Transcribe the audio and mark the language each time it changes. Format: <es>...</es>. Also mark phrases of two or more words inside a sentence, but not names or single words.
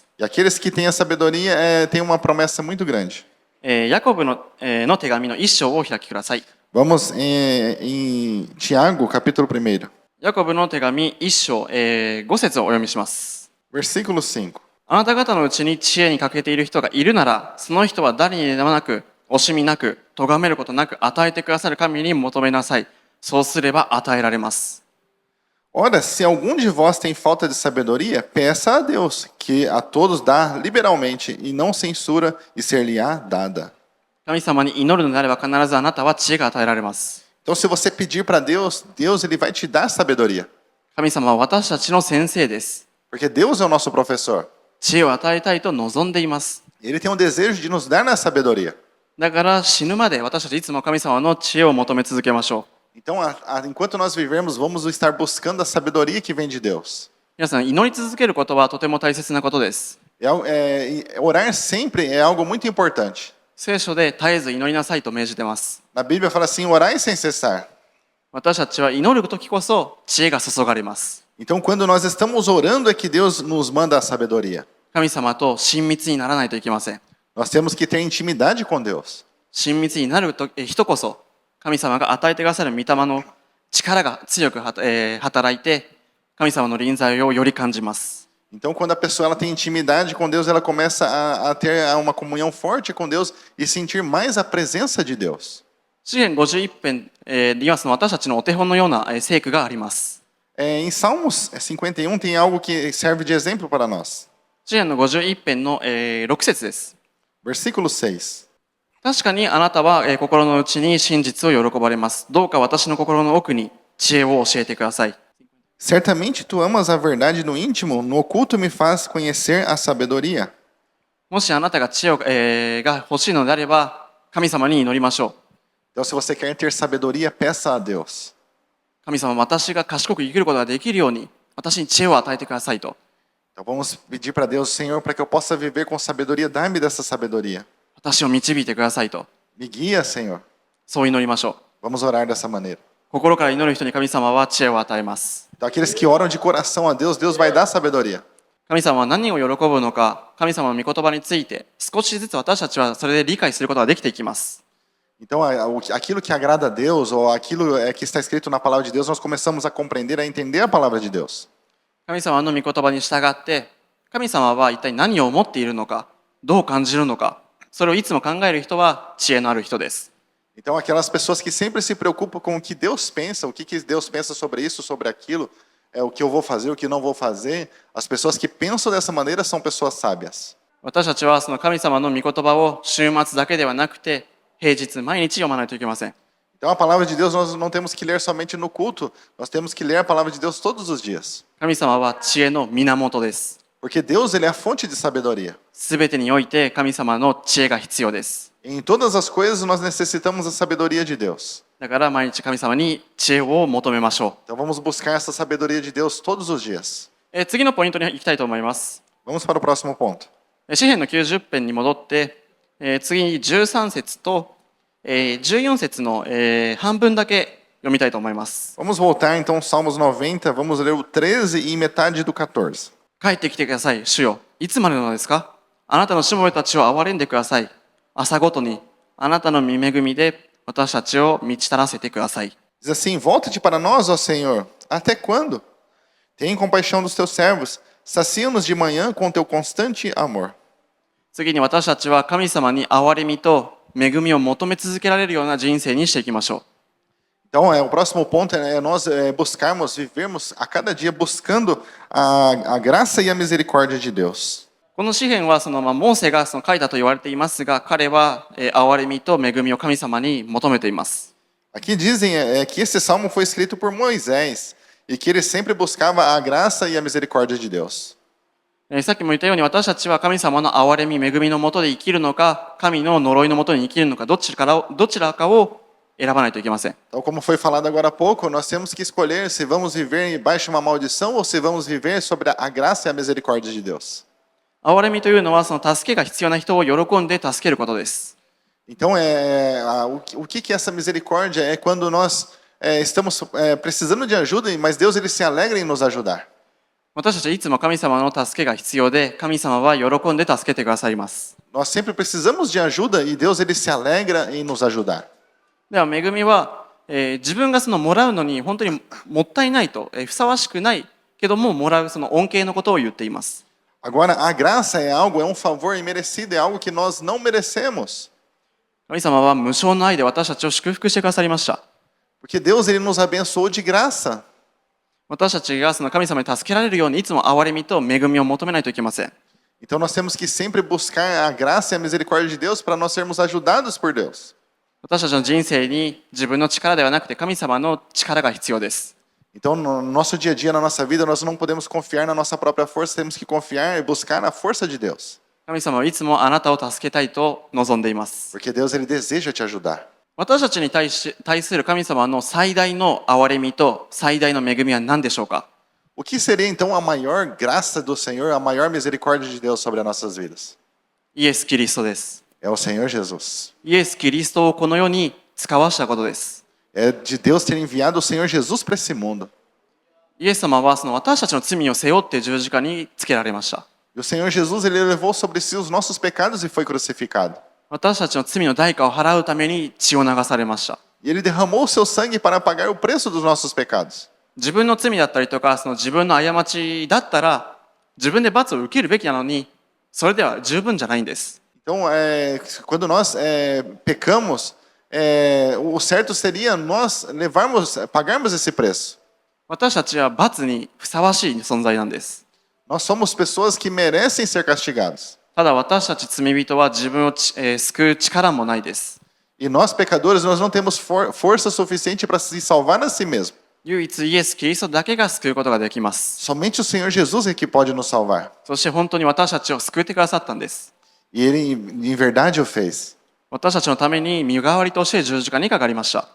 <pt>E aqueles que têm a sabedoria têm uma promessa muito grande.</pt> <ja>ヤコブの手紙の一章をお開きください。</ja> <pt>Vamos em Tiago, capítulo 1,</pt> <ja>ヤコブの手紙一章、5節をお読みします。</ja> <pt>versículo 5.</pt> <ja>あなた方のうちに知恵に欠けている人がいるなら、その人は誰にでもなく、惜しみなく、咎めることなく与えてくださる神に求めなさい。そうすれば与えられます。</ja> <pt>Ora, se algum de vós tem falta de sabedoria, peça a Deus, que a todos dá liberalmente e não censura, e ser-lhe-á dada.</pt> <ja>神様に祈るのであれば必ずあなたは知恵が与えられます。</ja> <pt>Então, se você pedir para Deus, Deus ele vai te dar sabedoria.</pt> <ja>神様は私たちの先生です。</ja> <pt>Porque Deus é o nosso professor.</pt> <ja>知恵を与えたいと望んでいます。</ja> <pt>Ele tem um desejo de nos dar na sabedoria.</pt> <ja>だから死ぬまで私たちいつも神様の知恵を求め続けましょう。</ja> <pt>Então, enquanto nós vivermos, vamos estar buscando a sabedoria que vem de Deus.</pt> <ja>皆さん、祈り続けることはとても大切なことです。</ja> <pt>Orar sempre é algo muito importante.</pt> <ja>聖書で絶えず祈りなさいと命じてます。</ja> <pt>Na Bíblia fala assim, orai sem cessar.</pt> <ja>私たちは祈る時こそ知恵が注がれます。</ja> <pt>Então, quando nós estamos orando é que Deus nos manda a sabedoria.</pt> <ja>神様と親密にならないといけません。</ja> <pt>Nós temos que ter intimidade com Deus.</pt> <ja>親密になる人こそ神様が与えてくださる御霊の力が強く働いて神様の臨在をより感じます。</ja> <pt>Então, quando a pessoa ela tem intimidade com Deus, ela começa a ter uma comunhão forte com Deus e sentir mais a presença de Deus.</pt> <ja>詩篇51編で言いますの私たちのお手本のような聖句があります。</ja> <pt>Em Salmos 51 tem algo que serve de exemplo para nós.</pt> <ja>詩篇の51編の6節です。</ja> <pt>Versículo 6.</pt> <ja>確かにあなたは心の内に真実を喜ばれます。どうか私の心の奥に知恵を教えてください。</ja> <pt>Certamente tu amas a verdade no íntimo, no oculto me faz conhecer a sabedoria.</pt> <ja>もしあなたが知恵が欲しいのであれば神様に祈りましょう。</ja> <pt>Então, se você quer ter sabedoria, peça a Deus.</pt> <ja>神様、私が賢く生きることができるように私に知恵を与えてくださいと。</ja> <pt>Então, vamos pedir para Deus, Senhor, para que eu possa viver com sabedoria, dá-me dessa sabedoria.</pt> <ja>私を導いてくださいと。</ja> <pt>Me guia, Senhor.</pt> <ja>そう祈りましょう。</ja> <pt>Vamos orar dessa maneira.</pt> <ja>心から祈る人に神様は知恵を与えます。</ja> <pt>Então, aqueles que oram de coração a Deus, Deus vai dar sabedoria.</pt> <ja>神様は何を喜ぶのか、神様の御言葉について少しずつ私たちはそれで理解することができていきます。</ja> <pt>Então, aquilo que agrada a Deus, ou aquilo que está escrito na palavra de Deus, nós começamos a compreender, a entender a palavra de Deus.</pt> <ja>神様の御言葉に従って、神様は一体何を思っているのか、どう感じるのか、それをいつも考える人は知恵のある人です。</ja> <pt>Então, aquelas pessoas que sempre se preocupam com o que Deus pensa, o que Deus pensa sobre isso, sobre aquilo, o que eu vou fazer, o que não vou fazer, as pessoas que pensam dessa maneira são pessoas sábias.</pt> <ja>私たちはその神様の御言葉を週末だけではなくて、平日毎日読まないといけません。</ja> <pt>Então, a palavra de Deus nós não temos que ler somente no culto, nós temos que ler a palavra de Deus todos os dias.</pt> <ja>神様は知恵の源です。</ja> <pt>Porque Deus ele é a fonte de sabedoria.</pt> <ja>すべてにおいて神様の知恵が必要です。</ja> <pt>Em todas as coisas nós necessitamos da sabedoria de Deus.</pt> <ja>だから毎日神様に知恵を求めましょ</ja> <pt>Então vamos buscar essa sabedoria de Deus todos os dias.</pt> <ja>う。次のポイントに行きたいと思います。</ja> <pt>Vamos para o próximo ponto.</pt> <ja>詩編の90編に戻って、次に13節と、14節の、半分だけ読みたいと思います。</ja> <pt>Vamos voltar então aos Salmos 90, vamos ler o 13 e metade do 14.</pt> <ja>帰ってきてください、主よ。いつまでなのですか？あなたのしもべたちを憐れんでください。朝ごとにあなたの御恵みで私たちを満ち足らせてください。</ja> <pt>Diz assim: Volta-te para nós, ó Senhor. Até quando? Tem compaixão dos teus servos. Sacia-nos de manhã com teu constante amor.</pt> <ja>次に私たちは神様に憐れみと恵みを求め続けられるような人生にしていきましょう。</ja> <pt>Então, o próximo ponto é nós buscarmos, vivermos a cada dia buscando a graça e a misericórdia de Deus.</pt> <ja>この詩篇はモーセが書いたと言われていますが、彼は憐れみと恵みを神様に求めています。</ja> <pt>Aqui dizem que esse salmo foi escrito por Moisés e que ele sempre buscava a graça e a misericórdia de Deus.</pt> <ja>さっきも言ったように私たちは神様の憐れみ、恵みのもとで生きるのか、神の呪いのもとに生きるのか、どちらかを選ばないといけません。</ja> <pt>Então, como foi falado agora há pouco, nós temos que escolher se vamos viver embaixo de uma maldição ou se vamos viver sobre a graça e a misericórdia de Deus.</pt> <ja>憐れみというのは助けが必要な人を喜んで助けることです。</ja> <pt>Então, o que é essa misericórdia? É quando nós estamos precisando de ajuda, mas Deus ele se alegra em nos ajudar.</pt> <ja>私たちはいつも神様の助けが必要で、神様は喜んで助けてくださいます。</ja> <pt>Nós sempre precisamos de ajuda e Deus ele se alegra em nos ajudar.</pt> <ja>では恵みは、自分がもらうのに本当にもったいないと、ふさわしくないけどももらう恩恵のことを言っています。</ja> <pt>Agora, a graça é um favor imerecido, é algo que nós não merecemos.</pt> <ja>神様は無償の愛で私たちを祝福してくださりました。</ja> <pt>Porque Deus ele nos abençoou de graça.</pt> <ja>私たちが神様に助けられるようにいつも憐れみと恵みを求めないといけません。</ja> <pt>Então nós temos que sempre buscar a graça e a misericórdia de Deus para nós sermos ajudados por Deus.</pt> <ja>私たちの人生に自分の力ではなくて神様の力が必要です。</ja> <pt>Então no nosso dia a dia, na nossa vida, nós não podemos confiar na nossa própria força, temos que confiar e buscar na força de Deus.</pt> <ja>神様はいつもあなたを助けたいと望んでいます。</ja> <pt>Porque Deus ele deseja te ajudar.</pt> <ja>私たちに対する神様の最大の憐れみと最大の恵みは何でしょうか？</ja> <pt>O que seria então a maior graça do Senhor, a maior misericórdia de Deus sobre as nossas vidas?</pt> <ja>イエス・キリストです。</ja> <pt>É o Senhor Jesus.</pt> <ja>イエス・キリストをこの世に使わしたことです。</ja> <pt>É de Deus ter enviado o Senhor Jesus para esse mundo.</pt> <ja>イエス様は私たちの罪を背負って十字架につけられました。</ja> <pt>E o Senhor Jesus ele levou sobre si os nossos pecados e foi crucificado.</pt> <ja>私たちの罪の代価を払うために血を流されました。</ja> <pt>E ele derramou o seu sangue para pagar o preço dos nossos pecados.</pt> <ja>自分の罪だったりとか自分の過ちだったら自分で罰を受けるべきなのにそれでは十分じゃないんです。</ja> <pt>Então, quando nós pecamos, o certo seria nós pagarmos esse preço.</pt> <ja>私たちは罰にふさわしい存在なんです。</ja> <pt>Nós somos pessoas que merecem ser castigados.</pt> <ja>ただ私たち罪人は自分を救う力もないです。</ja> <pt>E nós, pecadores, nós não temos força suficiente para se salvar a si mesmo.</pt> <ja>唯一イエス・キリストだけが救うことができます。</ja> <pt>Somente o Senhor Jesus é que pode nos salvar.</pt> <ja>そして本当に私たちを救ってくださったんです。</ja> <pt>E ele, em verdade, o fez.</pt> <ja>私たちのために身代わりとして十字架にかかりました。</ja>